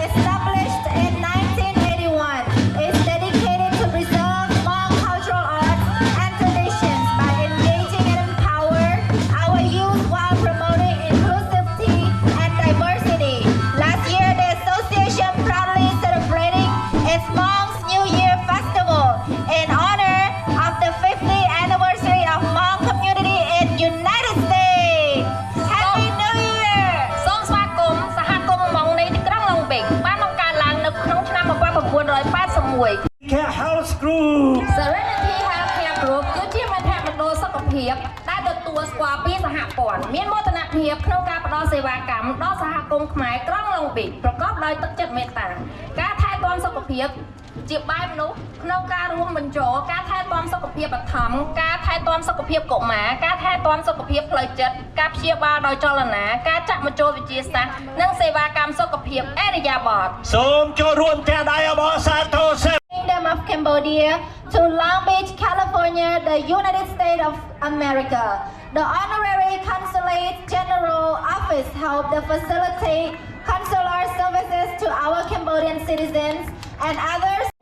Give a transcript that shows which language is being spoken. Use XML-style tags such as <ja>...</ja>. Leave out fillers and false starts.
<en>established in 1981 is dedicated to preserve Hmong cultural arts and traditions by engaging and empower our youth while promoting inclusivity and diversity. Last year, the association proudly celebrating its Hmong's New Year Festival in honor of the 50th anniversary of Hmong community in United States. Happy New Year!</en> <km>សូមស្វាគមន៍សហគមន៍ម៉ុងនៃទីក្រុង Long Beach បានបង្កើតឡើងនៅក្នុងឆ្នាំ 1981</km> <en>Care House Group.</en> <km>Serenity Healthcare Group គឺជាមជ្ឈមណ្ឌលសុខភាពដែលទទួលស្គាល់ពីសហព័ន្ធមានមោទនភាពក្នុងការផ្តល់សេវាកម្មដល់សហគមន៍ខ្មែរក្រុង Long Beach ប្រកបដោយទឹកចិត្តមេត្តា ការថែទាំសុខភាពជាបែបនោះក្នុងការរួមបញ្ចូលការថែទាំសុខភាពបឋមការថែទាំសុខភាពកុមារការថែទាំសុខភាពផ្លូវចិត្តការព្យាបាលដោយចលនាការចាក់បញ្ចូលវិទ្យាសាស្ត្រនិងសេវាកម្មសុខភាពអរិយាបថ សូមចូលរួមទាំងដៃអបអរសាទរសិន</km> <en>Kingdom of Cambodia to Long Beach, California, the United States of America. The Honorary Consulate General Office helped to facilitate consular services to our Cambodian citizens and others.</en>